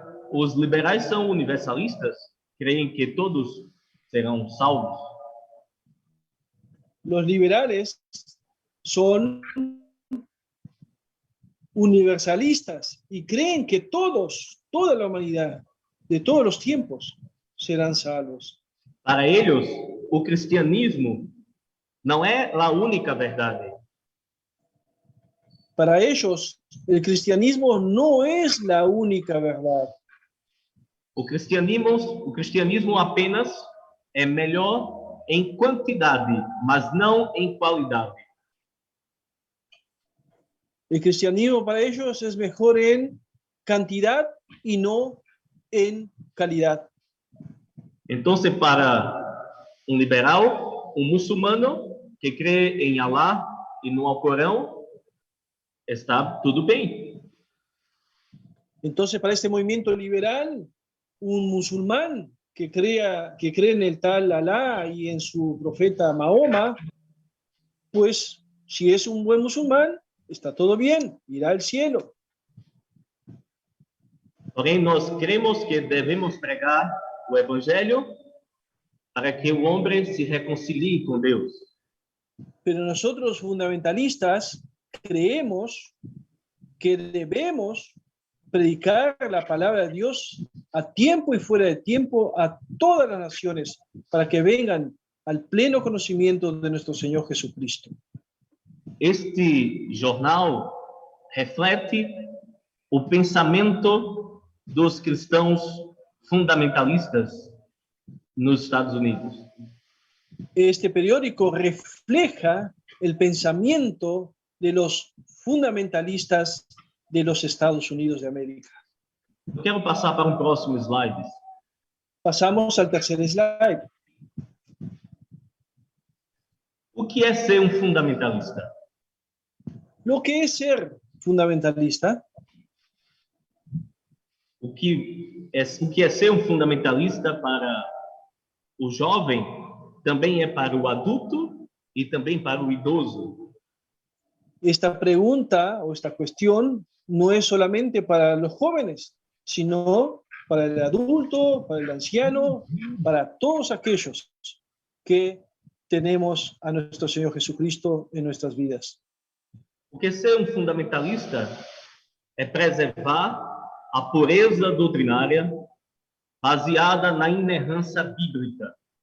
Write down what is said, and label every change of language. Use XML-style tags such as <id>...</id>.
<pt>Os liberais são universalistas, creem que todos serão salvos.</pt> <es>Los liberales son universalistas y creen que toda la humanidad, de todos los tiempos, serán salvos.</es> <pt>Para eles, o cristianismo não é a única verdade.</pt> <es>Para ellos, el cristianismo no es la única verdad.</es> <pt>O cristianismo apenas é melhor em quantidade, mas não em qualidade.</pt> <es>El cristianismo para ellos es mejor en cantidad y no en calidad.</es> <pt>Então, para um liberal, um muçulmano que crê em Allah e no Alcorão, está tudo bem.</pt> <es>Entonces, para este movimiento liberal, un musulmán que cree en el tal Alá y en su profeta Mahoma, pues si es un buen musulmán, está todo bien, irá al cielo.</es> <pt>Porém, nós cremos que devemos pregar o Evangelho para que o homem se reconcilie com Deus.</pt> <es>Pero nosotros fundamentalistas creemos que debemos predicar la palabra de Dios a tiempo y fuera de tiempo a todas las naciones para que vengan al pleno conocimiento de nuestro Señor Jesucristo.</es> <pt>Este jornal reflete o pensamento dos cristãos fundamentalistas nos Estados Unidos.</pt> <es>Este periódico refleja el pensamiento de los fundamentalistas de los Estados Unidos de América.</es> <pt>Eu quero passar para um próximo slide.</pt> <es>Pasamos al tercer slide.</es> <pt>O que é ser um fundamentalista?</pt> <es>Lo que es ser fundamentalista,</es> <pt>O que é ser um fundamentalista para o jovem também é para o adulto e também para o idoso.</pt> <es>esta pregunta o esta cuestión no es solamente para los jóvenes, sino para el adulto, para el anciano, para todos aquellos que tenemos a nuestro Señor Jesucristo en nuestras vidas.</es> <pt>Porque ser um fundamentalista é preservar a pureza doutrinária baseada na inerrância bíblica.</pt>